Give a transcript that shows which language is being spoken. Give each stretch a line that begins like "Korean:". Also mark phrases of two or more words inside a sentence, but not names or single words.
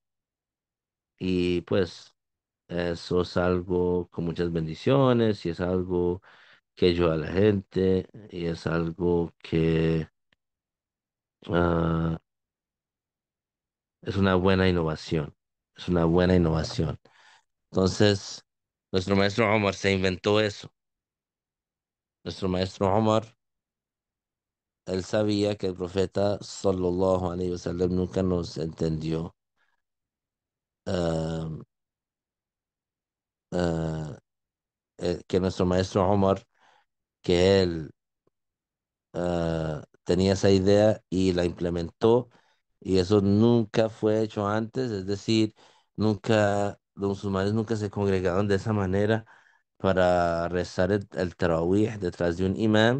Spanish: Y pues eso es algo con muchas bendiciones y es algo que ayuda a la gente y es algo que ah, es una buena innovación. Es una buena innovación. Entonces, nuestro maestro Omar se inventó eso. Nuestro maestro Omar, él sabía que el profeta
Arabic: صلى الله عليه وسلم
Spanish: nunca nos entendió. ah, ah, que nuestro maestro Omar, que él tenía esa idea y la implementó, y eso nunca fue hecho antes, es decir, nunca, los musulmanes nunca se congregaron de esa manera para rezar el tarawih detrás de un imam.